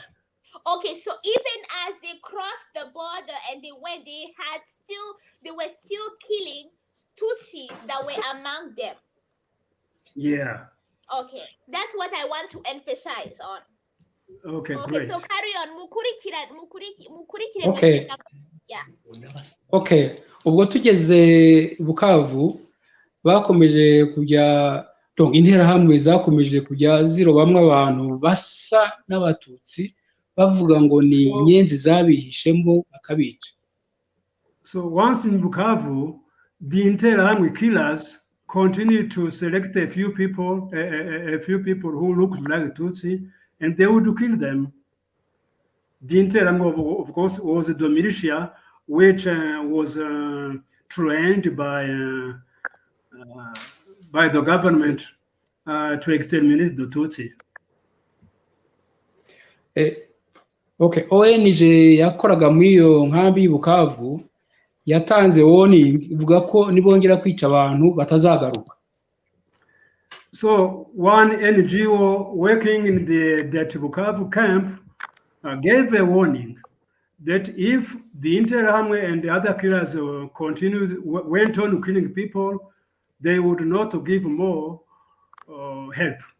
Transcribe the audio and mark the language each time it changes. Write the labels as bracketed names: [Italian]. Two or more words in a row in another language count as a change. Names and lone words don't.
[English] Okay, so even as they crossed the border and they went, they were still killing Tutsis that were among them. Yeah. Okay, that's what I want to emphasize on. Okay, Okay, great. so carry on. [Kinyarwanda] Mukurikire [English] Okay. message. Yeah. [Kinyarwanda] Okay, ubwo tugeze Bukavu bakomeje kujya interahamwe zakomeje kujya zirobamwe abantu basa n'abatutsi bavuga ngo ni inyenzi zabihishemo akabica. [English] So once in Bukavu, the interahamwe killers continued to select a few people who looked like Tutsi, and they would kill them. The interahamwe, of course, was the militia, which was trained by the government to exterminate the Tutsi. [Kinyarwanda] Okay, ONG yakoraga muri iyo nkambi y'Bukavu yatanze warning ivuga ko nibongera kwica abantu batazagaruka. [English] So one NGO working in that Bukavu camp gave a warning that if the Interahamwe and the other killers went on killing people, they would not give more help,